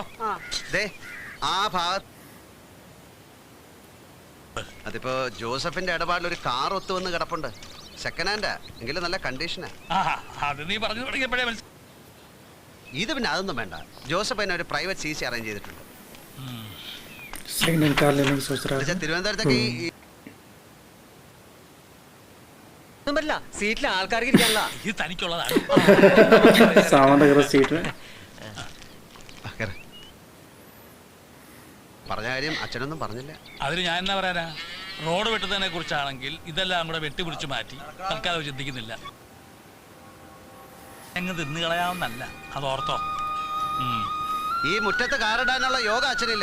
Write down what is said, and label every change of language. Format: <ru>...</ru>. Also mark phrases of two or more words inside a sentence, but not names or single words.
<ml>ആ ഭാഗത്ത് അതിപ്പോ ജോസഫിന്റെ ഇടപാടിൽ ഒരു കാർ ഒത്തു വന്ന് കിടപ്പുണ്ട്.</ml> <en>second handa,</en> <ml>എങ്കിലും നല്ല കണ്ടീഷനാ. അത് നീ പറഞ്ഞു തുടങ്ങിയപ്പോഴേ ഇത് പിന്നെ അതൊന്നും വേണ്ട. ജോസഫ് തന്നെ ഒരു</ml> <en>private CC arrange</en> <ml>ചെയ്തിട്ടുണ്ട്.</ml> <en>second hand car</en> <hi>लेने की सोच रहा है.</hi> <ml>തിരുവനന്തപുരത്തേക്ക് പറ്റില്ല, സീറ്റിൽ ആൾക്കാർക്ക് ഇരിക്കാനുള്ള. ഇത് തനിക്കുള്ളതാണ്.</ml> <hi>सामान रख रहा सीट में.</hi> <ml>പറഞ്ഞ കാര്യം അച്ഛനൊന്നും പറഞ്ഞില്ല. അതിന് ഞാൻ എന്നാ പറയാനാ? റോഡ് വെട്ടുന്നതിനെ കുറിച്ചാണെങ്കിൽ ഇതെല്ലാം കൂടെ വെട്ടിപിടിച്ച് മാറ്റി തൽക്കാലം ചിന്തിക്കുന്നില്ല. എങ്ങ് തിന്നു കളയാവുന്നല്ല, അത് ഓർത്തോ. ഈ മുറ്റത്ത് കാറിടാനുള്ള യോഗ അച്ഛനില്ല.</ml>